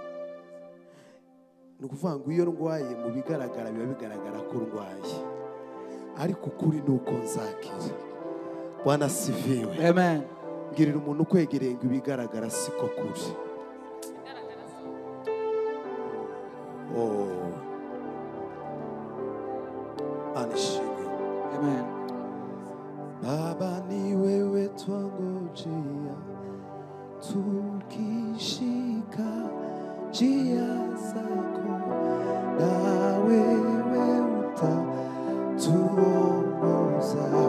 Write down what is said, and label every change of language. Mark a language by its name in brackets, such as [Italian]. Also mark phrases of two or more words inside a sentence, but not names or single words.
[Kinyarwanda] Ni ukuvuga ngo iyo ndwaye mu bigaragara biba bigaragara ko ndwaye, ariko ukuri ni uko nzakira. [Swahili] Bwana sifiwe. Amen. [Kinyarwanda] Ngirira umuntu kwegereye ngo ibigaragara siko kuri. Oh. Anishimwe. Amen. [Swahili] Baba ni wewe twangojea, tukishika njia zako, na wewe utatuongoza.